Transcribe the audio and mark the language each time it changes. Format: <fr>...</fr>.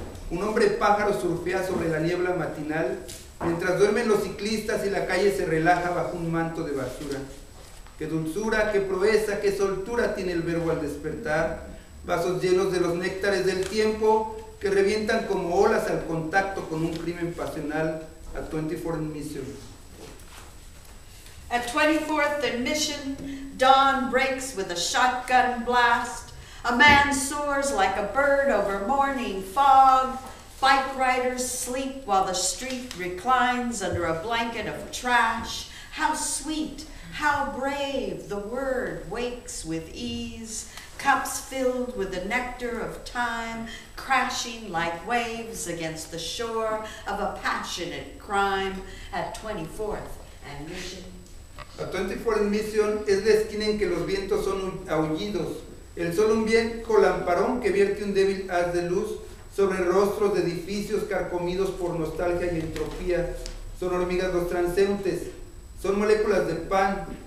<es>Un hombre pájaro surfea sobre la niebla matinal, mientras duermen los ciclistas y la calle se relaja bajo un manto de basura. Qué dulzura, qué proeza, qué soltura tiene el verbo al despertar. Vasos llenos de los néctares del tiempo que revientan como olas al contacto con un crimen pasional. A 24 in Mission.</es> <en>At 24th and Mission, dawn breaks with a shotgun blast. A man soars like a bird over morning fog. Bike riders sleep while the street reclines under a blanket of trash. How sweet, how brave, the word wakes with ease. Cups filled with the nectar of time, crashing like waves against the shore of a passionate crime. At 24th and Mission.</en> <es>A 24 en Mission es la esquina en que los vientos son aullidos. El sol un viejo lamparón que vierte un débil haz de luz sobre rostros de edificios carcomidos por nostalgia y entropía. Son hormigas los transeúntes, son moléculas de pan.</es>